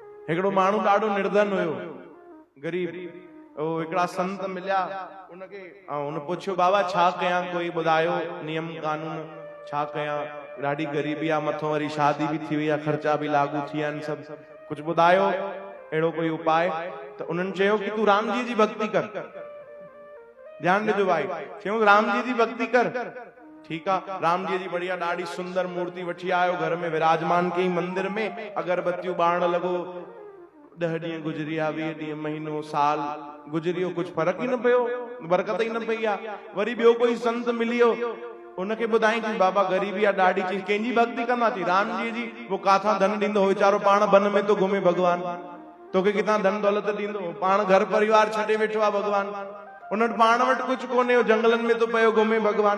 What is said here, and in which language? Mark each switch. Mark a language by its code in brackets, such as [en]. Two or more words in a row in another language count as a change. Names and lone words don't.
[sd] हिकिड़ो माण्हू ॾाढो निर्धन हुयो, गरीब। हिकिड़ा संत मिलिया उनखे, उन पुछियो बाबा छा कयां, कोई ॿुधायो नियम कानून छा कयां, ॾाढी गरीबी आहे, मथों वरी शादी बि थी वई आहे, ख़र्चा बि लागू थी विया आहिनि, सभु कुझु ॿुधायो अहिड़ो कोई उपाय। त उन्हनि चयो कि तूं राम जी जी भक्ति कर। ध्यान ॾिजो भाई, चयूं राम जी जी भक्ति कर। [hi] ठीक है, [sd] राम जी जी बढ़िया ॾाढी सुंदर मूर्ति वठी आयो, घर में विराजमान कई मंदिर में, अगरबत्तियों बाण लगो। 10 ॾींहं गुजरी विया, 20 ॾींहं, महीनो, साल गुजरी वियो, कुछ फर्क ही न पियो, बरकत ही न पई आ। वरी ॿियो कोई संत मिलियो, उनखे ॿुधाई थी बाबा गरीबी आ ॾाढी, चई कंहिंजी भक्ति कंदा, थी राम जी जी। वो काथां धन ॾींदो, वीचारो पाण बन में तो घुमे भगवान, तोखे किथां धन दौलत ॾींदो, पाण घर परिवार छॾे वेठो आहे भगवान, उन वटि पाण वटि कुछ कोन्हे, जंगलन में तो पयो घुमे भगवान।